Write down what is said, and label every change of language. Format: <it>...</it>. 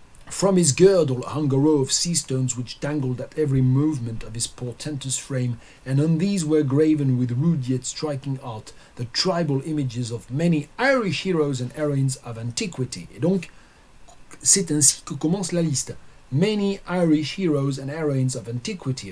<en>From his girdle hung a row of sea stones which dangled at every movement of his portentous frame, and on these were graven with rude yet striking art the tribal images of many Irish heroes and heroines of antiquity.</en> <fr>Et donc, c'est ainsi que commence la liste.</fr> <en>Many Irish heroes and heroines of antiquity.</en>